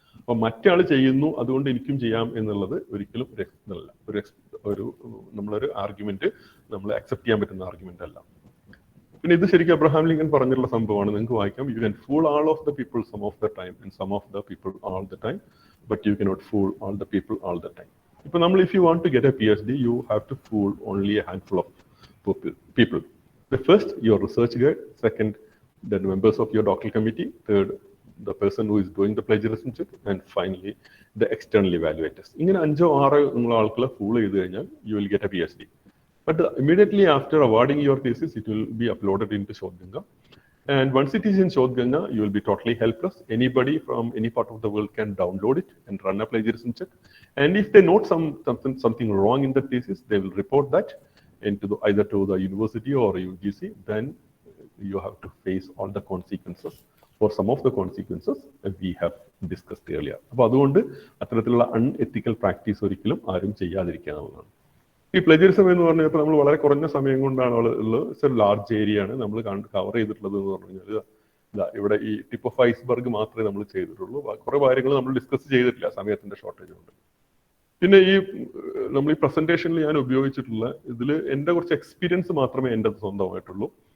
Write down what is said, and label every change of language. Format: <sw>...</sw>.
<ml>അപ്പൊ മറ്റാൾ ചെയ്യുന്നു അതുകൊണ്ട് എനിക്കും ചെയ്യാം എന്നുള്ളത് ഒരിക്കലും ഒരു നമ്മളൊരു ആർഗ്യുമെന്റ് നമ്മൾ അക്സെപ്റ്റ് ചെയ്യാൻ പറ്റുന്ന ആർഗ്യുമെന്റ് അല്ല. പിന്നെ ഇത് ശരിക്കും അബ്രഹാം ലിങ്കൻ പറഞ്ഞിട്ടുള്ള സംഭവമാണ്. നിങ്ങൾക്ക് വായിക്കാം.</ml> <en>You can fool all of the people some of the time and some of the people all the time, but you cannot fool all the people all the time.</en> <ml>ഇപ്പൊ നമ്മൾ</ml> <en>If you want to get a PhD you have to fool only a handful of people. First, your research guide. Second, the members of your doctoral committee. Third, the person who is doing the plagiarism check. And finally, the external evaluators.</en> <ml>ഇങ്ങനെ 5 or 6 ആൾക്കാരെ fool ചെയ്ത് കഴിഞ്ഞാൽ</ml> <en>you will get a PhD. But immediately after awarding your thesis, it will be uploaded into Shodhganga. And once it is in Shodhganga, you will be totally helpless. Anybody from any part of the world can download it and run a plagiarism check. And if they note something wrong in the thesis, they will report that either to the university or UGC. Then you have to face all the consequences, or some of the consequences we have discussed earlier.</en> <ml>അപ്പോൾ അതുകൊണ്ട് അത്തരത്തിലുള്ള unethical practice ഒരിക്കലും ആരും ചെയ്യാതിരിക്കാവുന്നതാണ്. ഈ പ്ലജറിസം എന്ന് പറഞ്ഞപ്പോൾ നമ്മൾ വളരെ കുറഞ്ഞ സമയം കൊണ്ടാണ് ഉള്ളത്. ലാർജ് ഏരിയ ആണ് നമ്മൾ കവർ ചെയ്തിട്ടുള്ളത് എന്ന് പറഞ്ഞു കഴിഞ്ഞാൽ ഇവിടെ ഈ ടിപ്പ് ഓഫ് ഐസ്ബർഗ് മാത്രമേ നമ്മൾ ചെയ്തിട്ടുള്ളൂ. കുറെ കാര്യങ്ങൾ നമ്മൾ ഡിസ്കസ് ചെയ്തിട്ടില്ല സമയത്തിന്റെ ഷോർട്ടേജ് കൊണ്ട്. പിന്നെ നമ്മൾ ഈ പ്രസന്റേഷനിൽ ഞാൻ ഉപയോഗിച്ചിട്ടുള്ള ഇതിൽ എൻ്റെ കുറച്ച് എക്സ്പീരിയൻസ് മാത്രമേ എൻ്റെ സ്വന്തമായിട്ടുള്ളൂ.</ml>